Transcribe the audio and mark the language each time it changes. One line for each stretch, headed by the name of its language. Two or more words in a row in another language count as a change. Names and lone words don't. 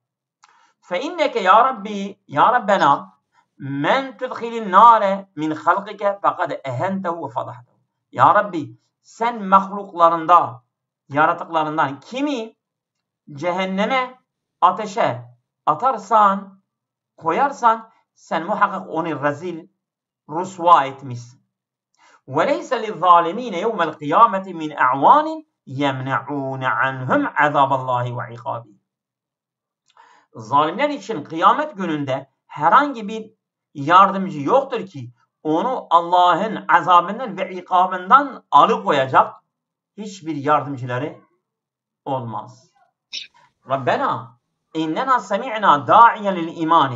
Arabic: فإنك يا رب يا ربنا من تدخل النار من خلقك فقد أهنته وفضحته.
Turkish: Ya Rabbi sen mahluklarında, yaratıklarından kimi cehenneme, ateşe atarsan, koyarsan sen muhakkak onu rezil, rusva etmişsin.
Arabic: وَلَيْسَ لِلظَّالِمِينَ يَوْمَ الْقِيَامَةِ مِنْ اَعْوَانٍ يَمْنَعُونَ عَنْهُمْ عَذَابَ اللّٰهِ وَعِقَابِهِ.
Turkish: Zalimler için kıyamet gününde herhangi bir yardımcı yoktur ki onu Allah'ın azabından ve ikabından alıkoyacak hiçbir yardımcıları olmaz.
Arabic: ربنا إننا سمعنا داعيا للإيمان.